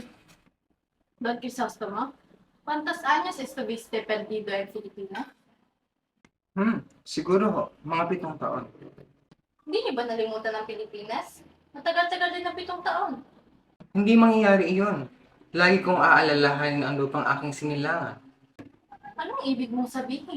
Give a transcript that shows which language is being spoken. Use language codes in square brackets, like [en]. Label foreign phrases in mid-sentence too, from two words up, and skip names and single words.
[es] Don Crisostomo, ¿cuántos años estuviste perdido en Filipinas? [tl] Siguro ho, mga 7 taon. Hindi niyo ba nalimutan ang Pilipinas? Matagal-tagal din na 7 taon. Hindi mangyayari iyon. Lagi kong aalalahanin ang lupang aking sinilangan. Anong ibig mong sabihin?